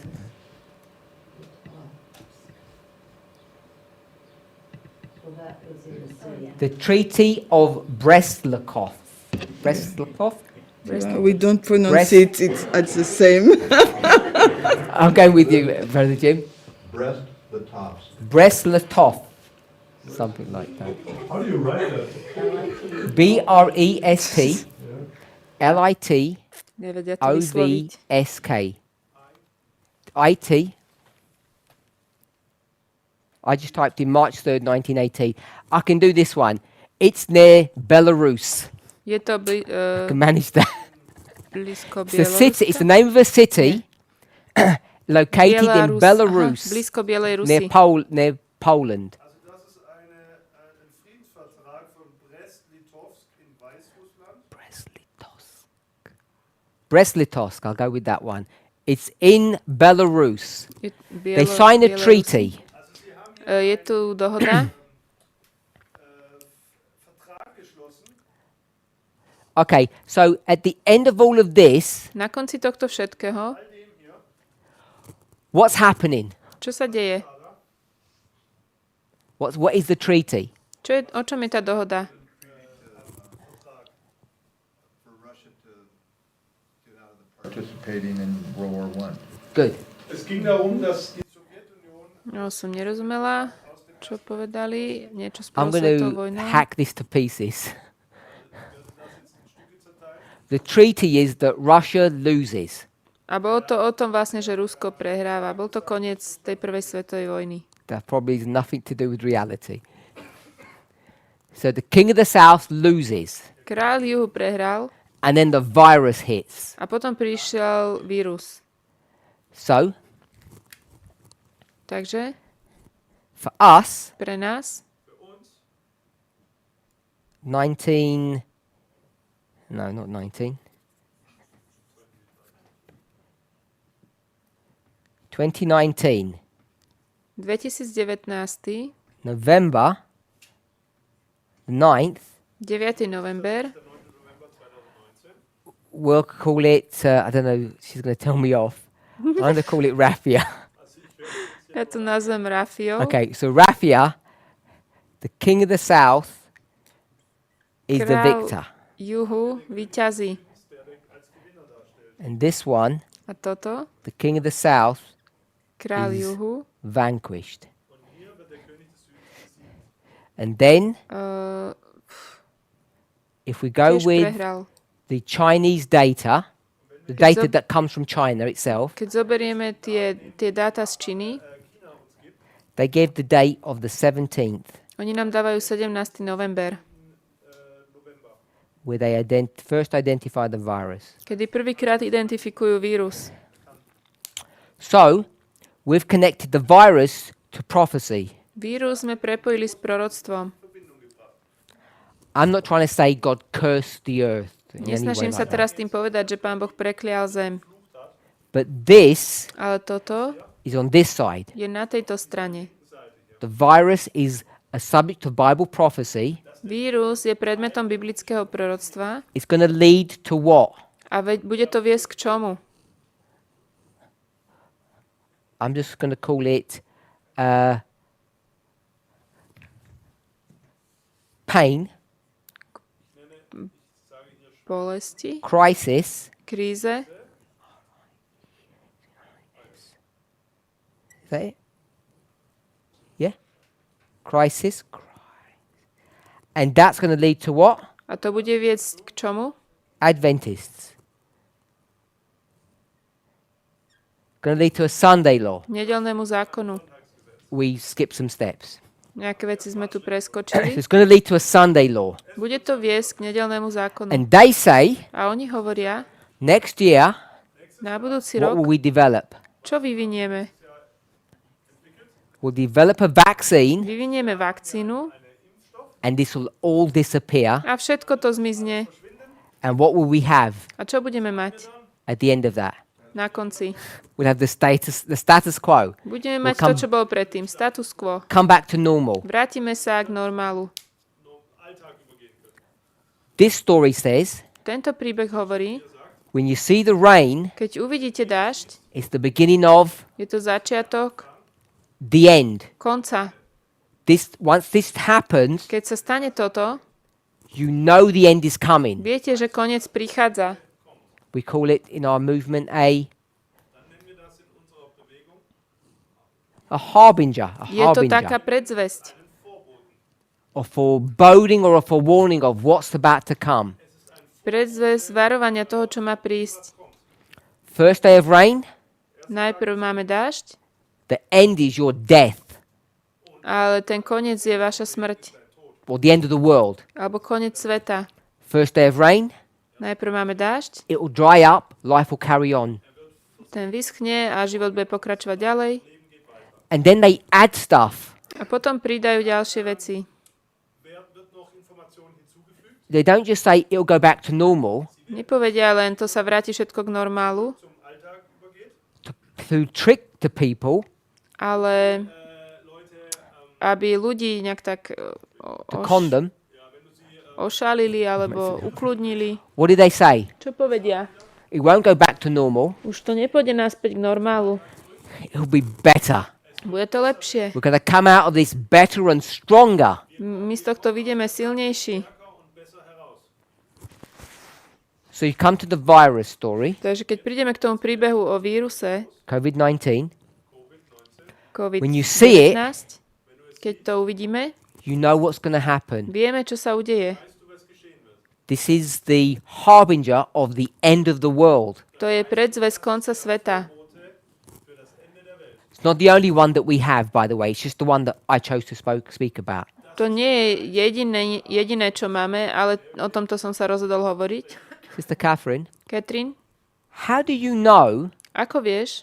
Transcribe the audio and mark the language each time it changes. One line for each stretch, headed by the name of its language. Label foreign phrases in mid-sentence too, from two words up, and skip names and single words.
English: The Treaty of Brest-Litovsk. Brest-Litovsk? We don't pronounce Brest- it. It's at the same. I'm going with you, Brother Jim. Brest-Litovsk. Brest-Litovsk. Something like that. How do you write that? B-R-E-S-T-L-I-T
Slovak: Nevedia to vysloviť.
English: O-V-S-K. I-T. I just typed in March 3rd, 1980. I can do this one. It's near Belarus.
Slovak: Je to
English: I can manage that.
Slovak: blízko
English: It's a city. It's the name of a city located in Belarus,
Slovak: blízko Bielej
English: near
Slovak: Rusy.
English: Near Poland.
German: Also das ist ein Friedensvertrag von Brest-Litovsk in Weißrussland.
English: Brest-Litovsk. I'll go with that one. It's in Belarus.
Slovak: Je-
English: They signed a
Slovak: Bielorusy.
English: treaty.
Slovak: Je tu dohoda.
German: Vertrag geschlossen.
English: Okay, so at the end of all of this,
Slovak: Na konci tohto všetkého,
English: what's happening?
Slovak: čo sa deje?
English: What is the treaty?
Slovak: O čom je tá dohoda?
English: For Russia to get out of the participating in World War I. Good.
German: Es ging darum, dass die Sowjetunion
Slovak: No, som nerozumela, čo povedali. Niečo s
English: I'm going
Slovak: prvou
English: to
Slovak: vojnou.
English: hack this to pieces. The treaty is that Russia loses.
Slovak: A bolo to o tom vlastne, že Rusko prehráva. Bol to koniec tej prvej svetovej vojny.
English: That probably has nothing to do with reality. So the king of the south loses,
Slovak: Kráľ juhu prehral
English: and then the virus hits.
Slovak: a potom prišiel vírus.
English: So
Slovak: Takže
English: for us,
Slovak: pre nás
English: 19, no, not 19, 2019, 2019, November the 9th,
Slovak: 9. november,
English: we'll call it, I don't know, she's going to tell me off. I'm going to call it Raffia.
Slovak: ja tu nazvem Rafio.
English: Okay, so Raffia, the king of the south, is the
Slovak: Král
English: victor.
Slovak: juhu víťazí.
English: And this one,
Slovak: A toto,
English: the king of the south,
Slovak: kráľ
English: Is-
Slovak: juhu,
English: vanquished. And then, if we go
Slovak: tiež
English: with
Slovak: prehral.
English: the Chinese data, the data that comes from China itself,
Slovak: Keď zoberieme tie dáta z Číny,
English: they gave the date of the 17th,
Slovak: oni nám dávajú 17. november,
English: where they first identified the virus.
Slovak: kedy prvýkrát identifikujú vírus.
English: So, we've connected the virus to prophecy.
Slovak: Vírus sme prepojili s proroctvom.
English: I'm not trying to say God cursed the earth. In any way
Slovak: Nesnažím sa
English: like that.
Slovak: teraz tým povedať, že Pán Boh preklial zem.
English: But this
Slovak: Ale toto
English: is on this side.
Slovak: je na tejto strane.
English: The virus is a subject of Bible prophecy.
Slovak: Vírus je predmetom biblického proroctva
English: It's going to lead to what?
Slovak: a bude to viesť k čomu?
English: I'm just going to call it pain,
Slovak: Bolesti,
English: crisis,
Slovak: kríze,
English: is that it? Yeah? Crisis. And that's going to lead to what?
Slovak: a to bude viesť k čomu?
English: Adventists. Going to lead to a Sunday law.
Slovak: Nedeľnému zákonu.
English: We skip some steps.
Slovak: Nejaké veci sme tu
English: So
Slovak: preskočili.
English: it's going to lead to a Sunday law.
Slovak: Bude to viesť k nedeľnému zákonu.
English: And they say
Slovak: A oni hovoria,
English: next year,
Slovak: na budúci
English: what will
Slovak: rok,
English: we develop?
Slovak: čo vyvinieme?
English: We'll develop a vaccine
Slovak: Vyvinieme vakcínu,
English: and this will all disappear.
Slovak: A všetko to zmizne.
English: And what will we have
Slovak: A čo budeme mať
English: at the end of that?
Slovak: na konci?
English: We'll have the status quo.
Slovak: Budeme
English: We'll
Slovak: mať to, čo bolo predtým.
English: Status quo. come back to normal.
Slovak: Vrátime sa k normálu.
English: This story says,
Slovak: Tento príbeh hovorí,
English: when you see the rain,
Slovak: keď uvidíte dážď,
English: it's the beginning of
Slovak: je to začiatok
English: the end.
Slovak: konca.
English: Once this happens,
Slovak: Keď sa stane toto,
English: you know the end is coming.
Slovak: viete, že koniec prichádza.
English: We call it in our movement a harbinger,
Slovak: Je to taká predzvesť.
English: a foreboding or a forewarning of what's about to come.
Slovak: Predzvesť varovania toho, čo má prísť.
English: First day of rain,
Slovak: Najprv máme dážď,
English: the end is your death,
Slovak: ale ten koniec je vaša smrť.
English: or the end of the world.
Slovak: Alebo koniec sveta.
English: First day of rain,
Slovak: Najprv máme dážď,
English: it will dry up, life will carry on.
Slovak: ten vyschne a život bude pokračovať ďalej.
English: And then they add stuff.
Slovak: A potom pridajú ďalšie veci.
English: They don't just say it'll go back to normal
Slovak: Nepovedia len, to sa vráti všetko k normálu,
English: to trick the people,
Slovak: ale aby ľudí nejak tak
English: to con them.
Slovak: ošalili alebo ukludnili.
English: What did they say?
Slovak: Čo povedia?
English: It won't go back to normal.
Slovak: Už to nepôjde naspäť k normálu.
English: It'll be better.
Slovak: Bude to lepšie.
English: We're going to come out of this better and stronger.
Slovak: My z tohto vidíme silnejší.
English: So you come to the virus story,
Slovak: Takže keď prídeme k tomu príbehu o víruse
English: COVID-19.
Slovak: COVID-19,
English: When you see it,
Slovak: keď to uvidíme,
English: you know what's going to happen.
Slovak: vieme, čo sa udeje.
English: This is the harbinger of the end of the world.
Slovak: To je predzvesť konca sveta.
English: It's not the only one that we have, by the way. It's just the one that I chose to speak about.
Slovak: To nie je jediné, čo máme, ale o tomto som sa rozhodol hovoriť.
English: Sister Catherine,
Slovak: Katrin,
English: how do you know
Slovak: ako vieš,